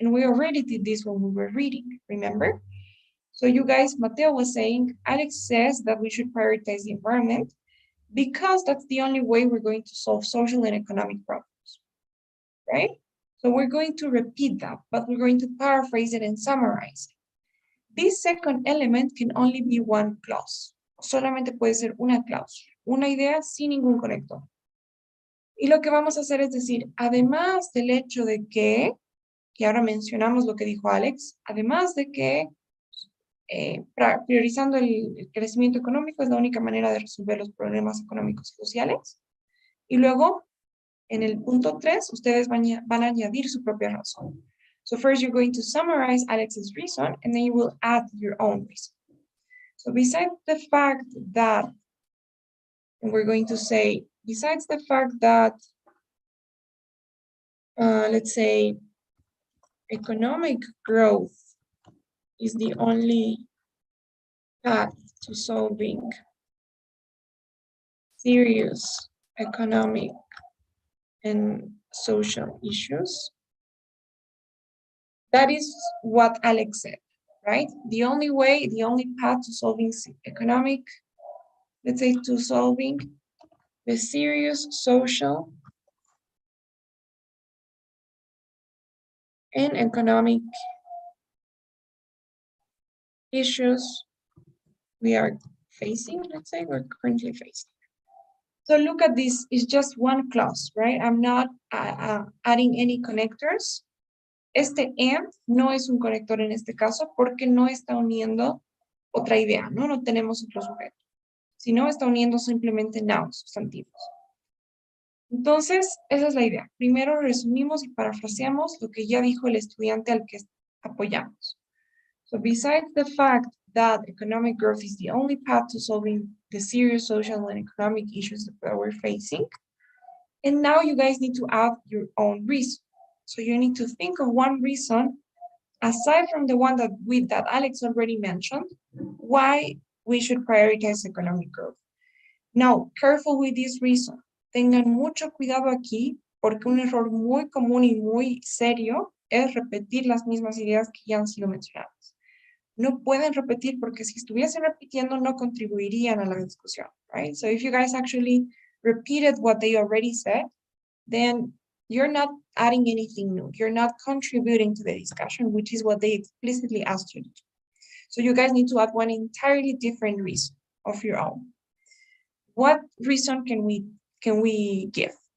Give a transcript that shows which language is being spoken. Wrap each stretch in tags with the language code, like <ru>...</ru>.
<en>And we already did this when we were reading, remember? So you guys, Mateo was saying, Alex says that we should prioritize the environment because that's the only way we're going to solve social and economic problems, right? So we're going to repeat that, but we're going to paraphrase it and summarize it. This second element can only be one clause.</en> <es>Solamente puede ser una cláusula, una idea sin ningún conector. Y lo que vamos a hacer es decir, además del hecho de que, y ahora mencionamos lo que dijo Alex, además de que priorizando el crecimiento económico es la única manera de resolver los problemas económicos y sociales. Y luego, en el punto 3, ustedes van a añadir su propia razón.</es> <en>So first you're going to summarize Alex's reason, and then you will add your own reason. So besides the fact that, and we're going to say, besides the fact that, let's say, economic growth is the only path to solving serious economic and social issues. That is what Alex said, right? The only way, the only path to solving economic, let's say to solving the serious social and economic issues we are facing, let's say we're currently facing. So look at this, it's just one clause, right? I'm not adding any connectors.</en> <es>Este and no es un conector en este caso porque no está uniendo otra idea, ¿no? No tenemos otro sujeto, sino está uniendo simplemente nouns, sustantivos. Entonces, esa es la idea. Primero resumimos y parafraseamos lo que ya dijo el estudiante al que apoyamos.</es> <en>So besides the fact that economic growth is the only path to solving the serious social and economic issues that we're facing, and now you guys need to add your own reason. So you need to think of one reason, aside from the one that Alex already mentioned, why we should prioritize economic growth. Now, careful with this reason.</en> <es>Tengan mucho cuidado aquí, porque un error muy común y muy serio es repetir las mismas ideas que ya han sido mencionadas. No pueden repetir porque si estuviesen repitiendo no contribuirían a la discusión, right?</es> <en>So if you guys actually repeated what they already said, then you're not adding anything new. You're not contributing to the discussion, which is what they explicitly asked you to do. So you guys need to add one entirely different reason of your own. What reason can we give?</en>